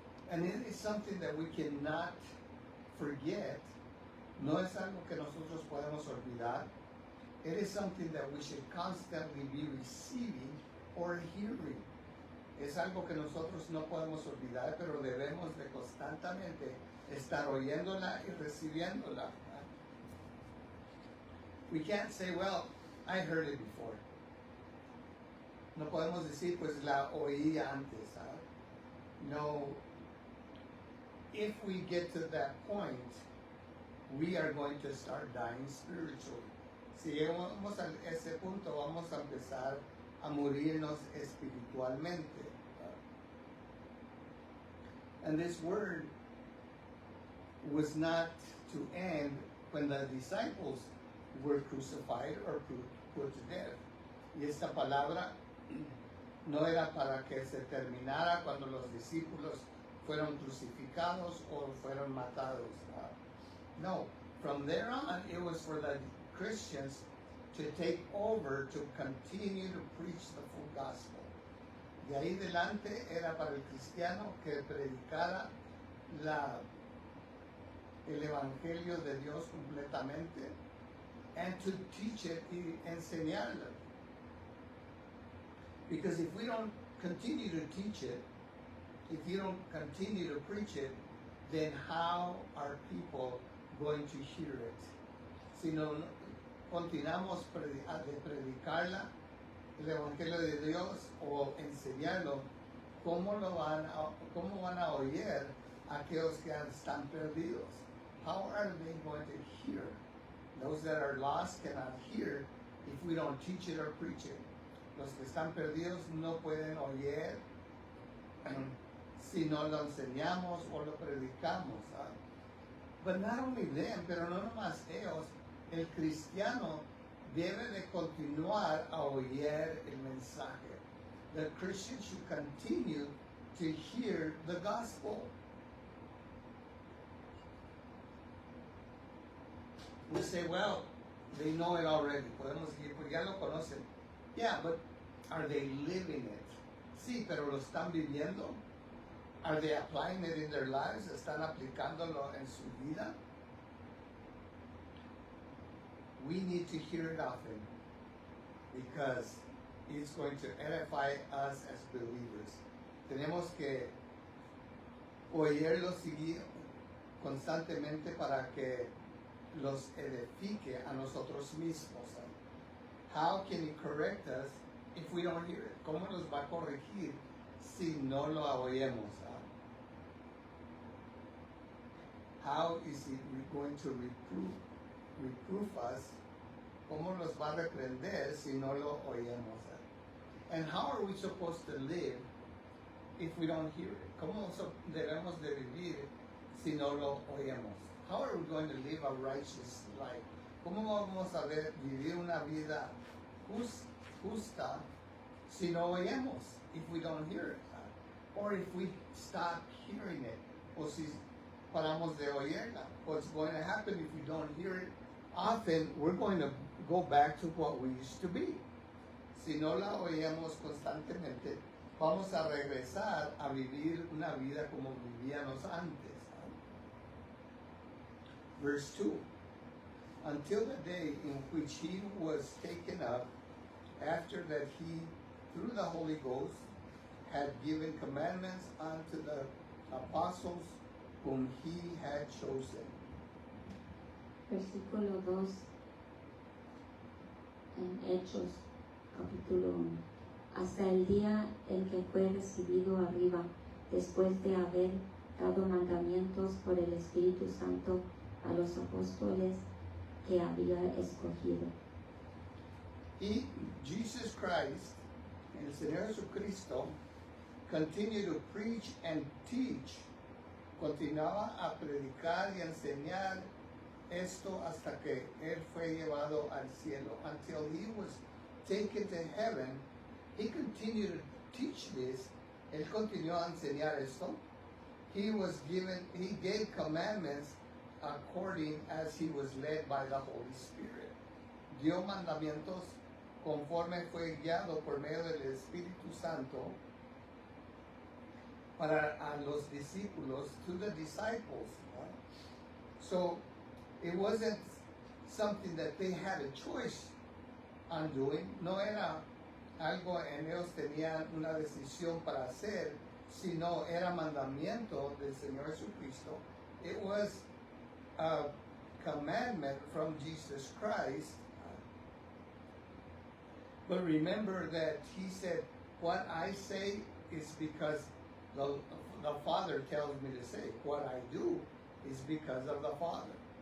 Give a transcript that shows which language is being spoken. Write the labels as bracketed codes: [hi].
[en] And it is something that we cannot forget. [es] No es algo que nosotros podemos olvidar. [en] It is something that we should constantly be receiving or hearing. [es] Es algo que nosotros no podemos olvidar, pero debemos de constantemente estar oyéndola y recibiéndola. [en] We can't say, well, I heard it before. [es] No podemos decir, pues la oí antes. [en] No. If we get to that point, we are going to start dying spiritually. [es] Si llegamos a ese punto, vamos a empezar a morirnos espiritualmente. [en] And this word was not to end when the disciples were crucified or put to death. [es] Y esta palabra no era para que se terminara cuando los discípulos fueron crucificados o fueron matados. [en] No, from there on, it was for the Christians to take over, to continue to preach the full gospel. [es] De ahí delante era para el cristiano que predicara el evangelio de Dios completamente, [en] and to teach it [es] y enseñarlo. [en] Because if we don't continue to teach it, if you don't continue to preach it, then how are people going to hear it? [es] Si no continuamos de predicarla, el Evangelio de Dios, o enseñarlo, ¿cómo van a oír aquellos que están perdidos? [en] How are they going to hear? Those that are lost cannot hear if we don't teach it or preach it. [es] los que están perdidos no pueden oír si no lo enseñamos o lo predicamos. [en] But not only them, [es] pero no nomás ellos, el cristiano debe de continuar a oír el mensaje. [en] The Christian should continue to hear the gospel. We say, well, they know it already. [es] Podemos decir, pues ya lo conocen. [en] Yeah, but are they living it? [es] Sí, pero lo están viviendo. [en] Are they applying it in their lives? [es] ¿Están aplicándolo en su vida? [en] We need to hear it often because it's going to edify us as believers. [es] Tenemos que oírlo seguir constantemente para que los edifique a nosotros mismos. [en] How can he correct us if we don't hear it? [es] ¿Cómo nos va a corregir si no lo oímos? [en] How is he going to reproof us? [es] ¿Cómo nos va a reprender si no lo oímos? [en] And how are we supposed to live if we don't hear it? [es] ¿Cómo debemos de vivir si no lo oímos? [en] How are we going to live a righteous life? [es] ¿Cómo vamos a vivir una vida justa si no oímos? [en] If we don't hear it, or if we stop hearing it, [es] o si paramos de oírla. [en] What's going to happen if we don't hear it? Often we're going to go back to what we used to be. [es] Si no la oíamos constantemente, vamos a regresar a vivir una vida como vivíamos antes. [en] Verse 2. Until the day in which he was taken up, after that he, through the Holy Ghost, had given commandments unto the apostles whom he had chosen. [es] Versículo 2 en Hechos, capítulo 1. Hasta el día en que fue recibido arriba, después de haber dado mandamientos por el Espíritu Santo a los apóstoles que había escogido. [en] He, Jesus Christ, [es] el Señor Jesucristo, [en] continued to preach and teach. [es] Continuaba a predicar y enseñar esto hasta que él fue llevado al cielo. [en] Until he was taken to heaven, he continued to teach this. [es] Él continuó a enseñar esto. [en] He gave commandments according as he was led by the Holy Spirit. [es] Dio mandamientos conforme fue guiado por medio del Espíritu Santo para a los discípulos, [en] to the disciples. So it wasn't something that they had a choice on doing. [es] No era algo en ellos tenían una decisión para hacer, sino era mandamiento del Señor Jesucristo. [en] It was a commandment from Jesus Christ. But remember that he said, what I say is because the Father tells me to say. What I do is because of the Father.